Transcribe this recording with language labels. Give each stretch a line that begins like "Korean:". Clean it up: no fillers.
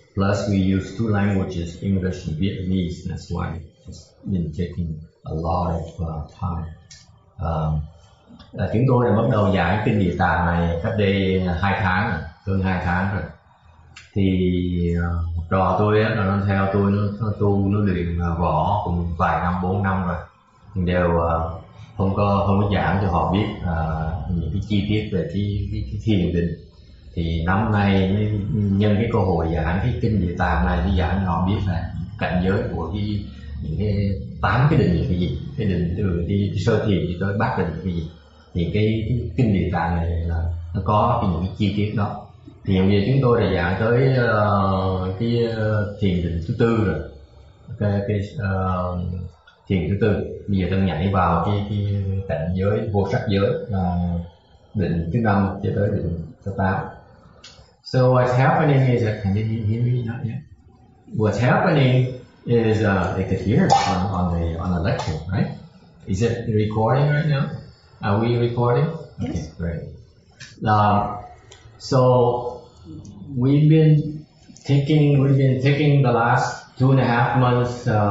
English: Plus we use 2 languages, English and Vietnamese. That's why it's been taking a lot of time.
Vietnamese: Chúng tôi đã bắt đầu giảng Kinh Địa Tạng này cách đây 2 tháng rồi, hơn 2 tháng rồi. Thì một trò tôi á, nó theo tôi, nó tu, nó luyện võ cùng vài năm, 4 năm rồi, đều không có giảng cho họ biết những cái chi tiết về cái thiền định. Thì năm nay mới nhân cái cơ hội giảng cái Kinh Địa Tạng này để giảng cho họ biết là cảnh giới của những cái 8 cái định là cái gì, cái định từ đi sơ thiền đi tới bát định là cái gì. Thì cái Kinh Địa Tạng này là nó có những cái chi tiết đó. Thì hiện giờ chúng tôi đã giảng tới cái thiền định thứ 4 rồi, cái thiền thứ 4. Bây giờ đang nhảy vào cái cảnh giới vô sắc giới, định thứ 5 cho tới định thứ 8.
English: So what's happening is that, can you hear me not yet? What's happening is they could hear on the lecture, right? Is it recording right now? Are we recording? Yes. Okay, great. So we've been taking the last 2.5 months.